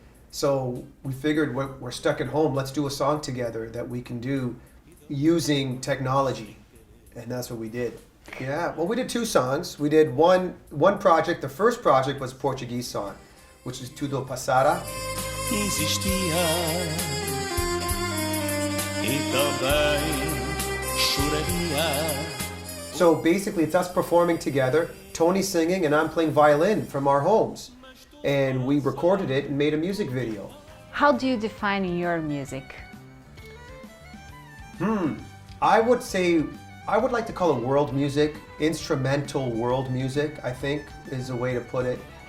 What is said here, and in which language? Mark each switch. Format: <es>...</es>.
<en>So we figured we're stuck at home. Let's do a song together that we can do using technology, and that's what we did. Yeah, well, we did two songs. We did one project. The first project was a Portuguese song, which is Tudo Passará.</en> <pt>Existia e também choraria.</pt> <en>So basically, it's us performing together, Tony singing, and I'm playing violin from our homes. And we recorded it and made a music video. How do you define your music? I would like to call it world music, instrumental world music, I think is a way to put it.</en>